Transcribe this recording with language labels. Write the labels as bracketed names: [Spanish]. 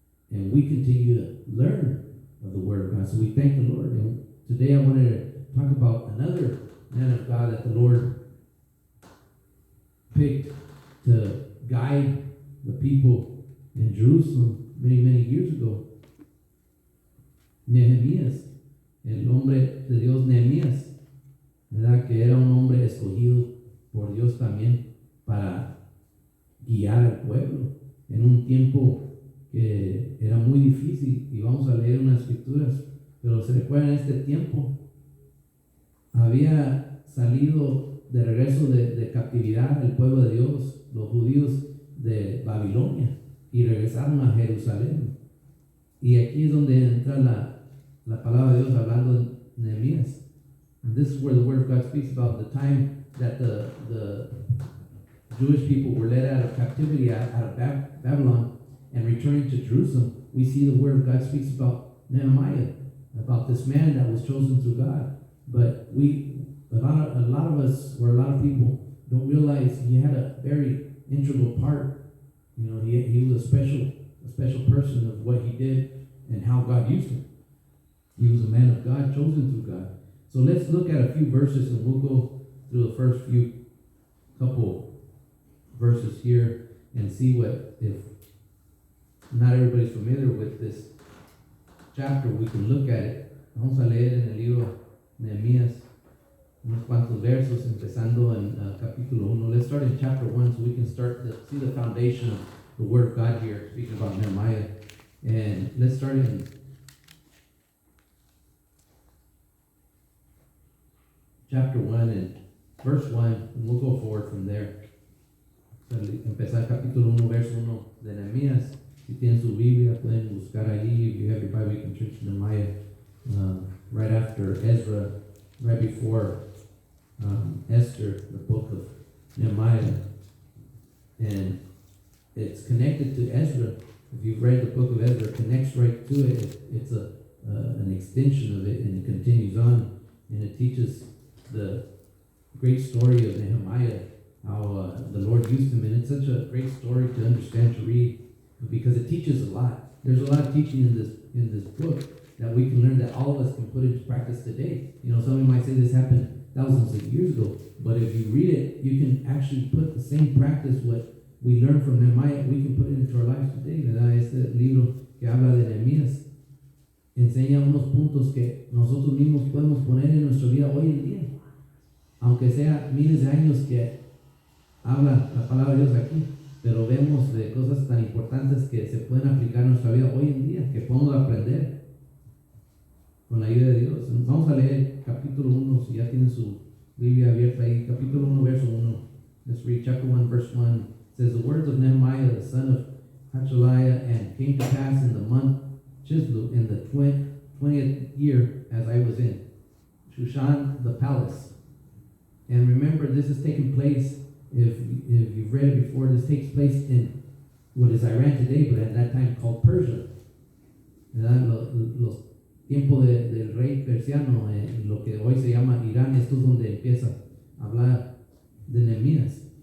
[English] And we continue to learn of the Word of God. So we thank the Lord. And today I wanted to talk about another man of God that the Lord picked to guide the people in Jerusalem many, many years ago. [Spanish] Nehemías, el hombre de Dios Nehemías, ¿verdad? Que era un hombre escogido por Dios también para guiar al pueblo en un tiempo que era muy difícil. Y vamos a leer unas escrituras, pero se recuerdan, en este tiempo había salido de regreso de captividad el pueblo de Dios, los judíos de Babilonia, y regresaron a Jerusalén. Y aquí es donde entra la palabra de Dios hablando de Nehemías. [English] And this is where the Word of God speaks about the time that the Jewish people were led out of captivity, out of Babylon, and returning to Jerusalem. We see the Word of God speaks about Nehemiah, about this man that was chosen through God. But a lot of us, or a lot of people, don't realize he had a very integral part. You know, he was a special person of what he did and how God used him. He was a man of God, chosen through God. So let's look at a few verses, and we'll go through the first couple verses here and see if not everybody's familiar with this chapter, we can look at it. [Spanish] Vamos a leer en el libro Nehemías unos cuantos versos, empezando en capítulo 1. [English] Let's start in chapter 1 so we can start to see the foundation of the Word of God here, speaking about Nehemiah. And let's start in chapter 1 and verse 1, and we'll go forward from there. [Spanish] Empezar capítulo 1, verso 1 de Nehemías. Si tienen su Biblia, pueden buscar ahí. [English] If you have your Bible, you can turn to Nehemiah right after Ezra, right before Esther, the book of Nehemiah. And it's connected to Ezra. If you've read the book of Ezra, it connects right to it. It's an extension of it, and it continues on, and it teaches the great story of Nehemiah, how the Lord used him. And it's such a great story to understand, to read, because it teaches a lot. There's a lot of teaching in this book that we can learn, that all of us can put into practice today. You know, somebody might say this happened thousands of years ago, but if you read it, you can actually put the same practice, what we learned from Nehemiah, we can put it into our lives today, [Spanish] ¿verdad? Este libro que habla de Nehemías enseña unos puntos que nosotros mismos podemos poner en nuestra vida hoy en día, aunque sea miles de años que habla la palabra de Dios aquí, pero vemos de cosas tan importantes que se pueden aplicar en nuestra vida hoy en día, que podemos aprender con la ayuda de Dios. Vamos a leer capítulo 1, si ya tienen su Biblia abierta ahí, capítulo 1, verso 1. [English] Let's read chapter 1, verse 1. It says, the words of Nehemiah, the son of Hachaliah, and came to pass in the month Chislev, in the 20th year, as I was in Shushan the palace. And remember, this is taking place, if you've read it before, this takes place in what is Iran today, but at that time called Persia. [Spanish] Los tiempos del rey persiano, lo que hoy se llama Irán. Esto es donde empieza a hablar de Nehemías.